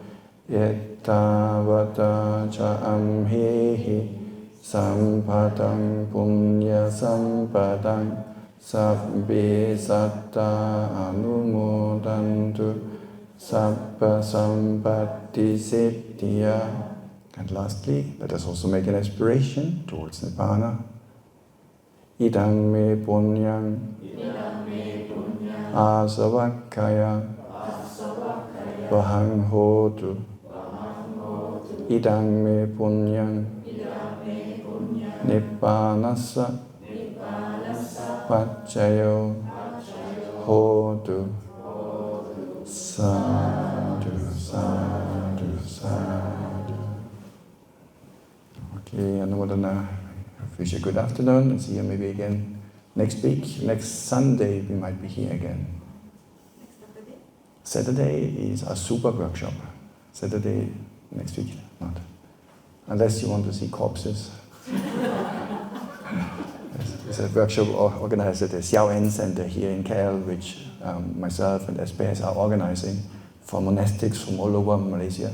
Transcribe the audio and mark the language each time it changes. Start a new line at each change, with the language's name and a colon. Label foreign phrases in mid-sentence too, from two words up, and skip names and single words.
Pali: Ettavata cha amhihi, sampadang punya sampadang, sabbe satta anumodantu, sabba sampatti siddhya.
English: And lastly, let us also make an aspiration towards Nibbana.
Pali: Idang me punyang, asavakkaya, vahang hotu. Idang me punyang, nibbanassa, paccaya hotu. Sadhu, sadhu, sadhu.
English: Okay, Anumodana. Wish you a good afternoon and see you maybe again next week. Next Sunday we might be here again. Saturday is a super workshop. Saturday next week, not. Unless you want to see corpses. There's a workshop organized at the Xiao En Center here in KL, which myself and SPS are organizing for monastics from all over Malaysia.